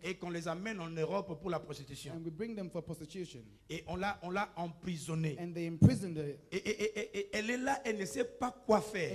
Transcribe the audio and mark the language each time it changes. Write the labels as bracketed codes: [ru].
[fr] et qu'on les amène en Europe pour la prostitution. [en] and we bring them for prostitution. [fr] Et on l'a emprisonnée. [en] And they imprisoned her. [fr] Et elle est là, elle ne sait pas quoi faire.